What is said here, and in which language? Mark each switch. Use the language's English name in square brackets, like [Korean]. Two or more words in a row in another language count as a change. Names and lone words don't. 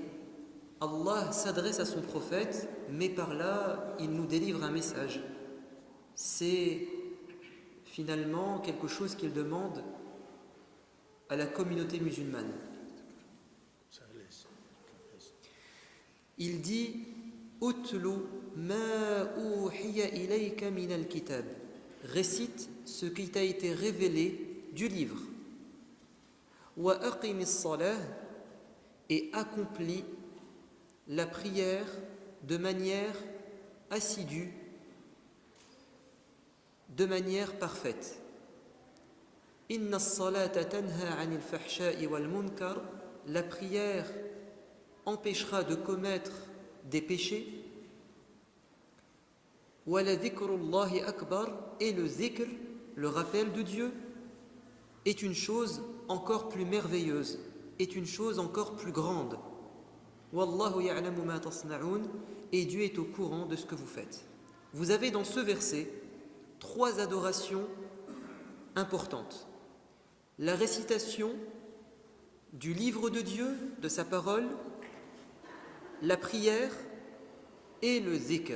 [French] Allah s'adresse à son prophète, mais par là, il nous délivre un message. C'est finalement quelque chose qu'il demande à la communauté musulmane. Il dit « [Arabic] اتل ما أوحي إليك من الكتاب [French] » récite ce qui t'a été révélé du livre. « [Arabic] وأقم الصلاة [French] » et accomplis la prière de manière assidue, de manière parfaite. [Arabic] إن الصلاة تنهى عن الفحشاء والمنكر, [French] la prière empêchera de commettre des péchés. [Arabic] ولذكر الله أكبر, [French] et le dhikr, le rappel de Dieu, est une chose encore plus merveilleuse, est une chose encore plus grande. [Arabic] والله يعلم ما تصنعون, [French] et Dieu est au courant de ce que vous faites. Vous avez dans ce verset 3 adorations importantes. La récitation du livre de Dieu, de sa parole, la prière et le zikr.